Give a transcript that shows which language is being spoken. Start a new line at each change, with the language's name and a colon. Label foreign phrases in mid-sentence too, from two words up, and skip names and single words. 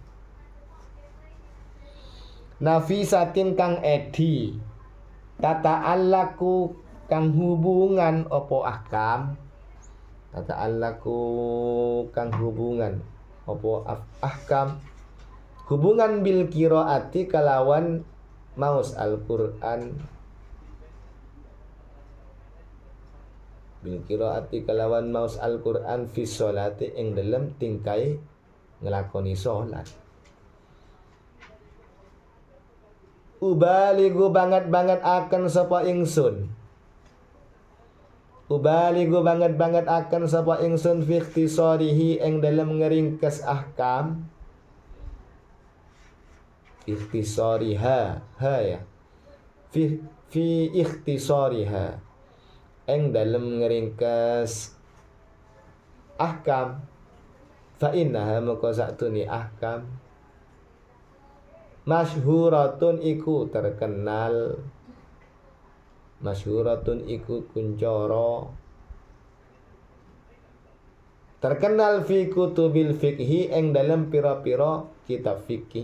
Javanese: Nafisatin kang edi. Tata'allaku kang hubungan opo ahkam. Tata'allaku kang hubungan opo ahkam. Hubungan
Arabic: بالقراءة
Javanese: kalawan maos Al-Qur'an.
Arabic: بالقراءة
Javanese: kalawan maos Al-Qur'an
Arabic: في الصلاة
Javanese: ing dalem tingkai nglakoni salat. Ubaligu banget akan sapa ingsun. Ubaligu banget akan sapa ingsun
Arabic: في اختصاره
Javanese: ing dalem ngeringkes ahkam. Ikhtisariha, ha ya.
Arabic: في اختصارها
Javanese: ing dalem ngeringkes ahkam.
Arabic: فإنها
Javanese: maka saktune ahkam masyhuratun iku terkenal. Masyhuratun iku kuncara terkenal
Arabic: في كتب الفقه
Javanese: ing dalem pira-pira kitab fikih.